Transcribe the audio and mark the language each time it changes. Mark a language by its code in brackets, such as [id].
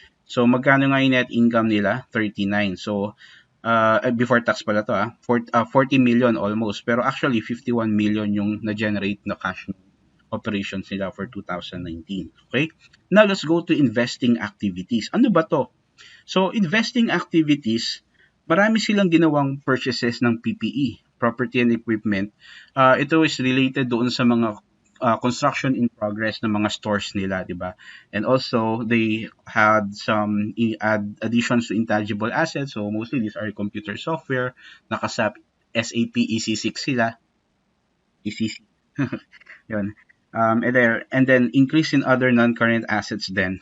[tl] So magkano nga yung net income nila? 39. So before tax pala to 40 million almost, pero actually 51 million yung na-generate na cash operations nila for 2019. Okay? [en] Now let's go to investing activities. [tl] Ano ba to? [en] So investing activities, [tl] marami silang ginawang [en] purchases ng PPE, property and equipment. [tl] Ito is related doon sa mga construction in progress ng mga stores nila, di ba? [en] And also, they had some additions to intangible assets. So, mostly these are computer software. Nakasap SAP EC6 sila. ECC. Yun. And then increase in other non-current assets then.